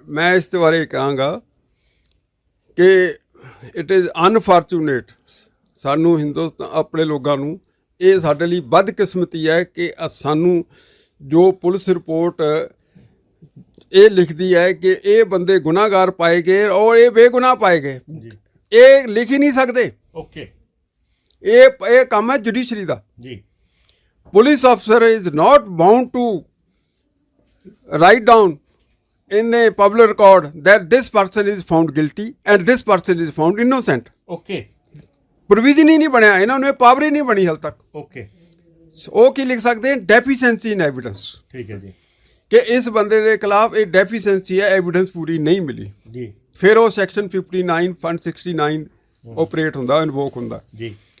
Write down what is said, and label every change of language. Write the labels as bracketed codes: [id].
[pa] ਮੈਂ ਇਸ ਦੇ ਬਾਰੇ ਕਹਾਂਗਾ ਕਿ [en] it is unfortunate, [pa] ਸਾਨੂੰ ਹਿੰਦੁਸਤਾਨ ਆਪਣੇ ਲੋਕਾਂ ਨੂੰ ਇਹ ਸਾਡੇ ਲਈ ਬਦਕਿਸਮਤੀ ਹੈ ਕਿ ਸਾਨੂੰ ਜੋ ਪੁਲਿਸ ਰਿਪੋਰਟ ਇਹ ਲਿਖਦੀ ਹੈ ਕਿ ਇਹ ਬੰਦੇ ਗੁਨਾਹਗਾਰ ਪਾਏ ਗਏ ਔਰ ਇਹ ਬੇਗੁਨਾਹ ਪਾਏ ਗਏ, ਇਹ ਲਿਖ ਹੀ ਨਹੀਂ ਸਕਦੇ। ਓਕੇ, ਇਹ ਕੰਮ ਹੈ ਜੁਡੀਸ਼ਰੀ ਦਾ ਜੀ। [en] Police officer is not bound to write down in the public record that this person is found guilty and this person is found innocent. Okay. [pa] Provision ਹੀ ਨਹੀਂ ਬਣਿਆ, ਇਹਨਾਂ ਨੂੰ ਇਹ ਪਾਵਰ ਹੀ ਨਹੀਂ ਬਣੀ ਹਾਲ ਤੱਕ। ਓਕੇ, ਉਹ ਕੀ ਲਿਖ ਸਕਦੇ ਹਨ? [en] Deficiency in evidence. [pa] ਠੀਕ ਹੈ ਜੀ, ਕਿ ਇਸ ਬੰਦੇ ਦੇ ਖਿਲਾਫ ਇਹ ਡੈਫੀਸ਼ੈਂਸੀ ਹੈ, ਐਵੀਡੈਂਸ ਪੂਰੀ ਨਹੀਂ ਮਿਲੀ ਜੀ। ਫਿਰ ਉਹ ਸੈਕਸ਼ਨ 59 169 ਆਪਰੇਟ ਹੁੰਦਾ, ਇਨਵੋਕ ਹੁੰਦਾ ਜੀ।